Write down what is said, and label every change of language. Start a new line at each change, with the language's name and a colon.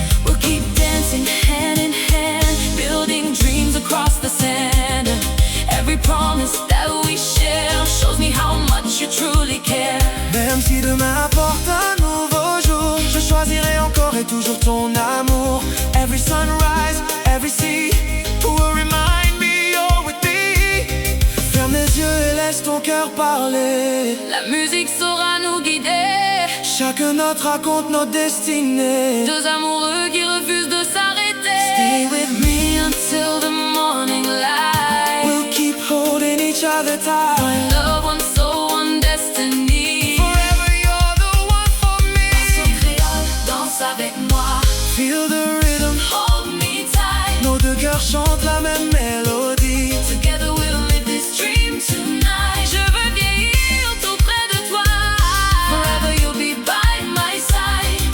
English: We'll keep dancing hand in hand, building dreams across the sand. Every promise that we share shows me how much you truly care.
French: Même si demain apporte un nouveau jour, je choisirai encore et toujours ton amour.
English: Every sunrise, every sea will remind me you're with me.
French: Ferme les yeux et laisse ton cœur parler. La musique saura nous guider. Chaque note raconte notre destinée. Deux amoureux qui refusent de s'arrêter.
English: Stay with me until the morning light. We'll keep holding each other tight. One love, one soul, one destiny. Forever you're the one for me.
French: Passion créole, danse avec moi.
English: Feel the rhythm, Hold me tight.
French: nos deux cœurs chantent la même mélodie.
English: Together we'll live this dream tonight.
French: Je veux vieillir tout près de toi.
English: Forever you'll be by my side.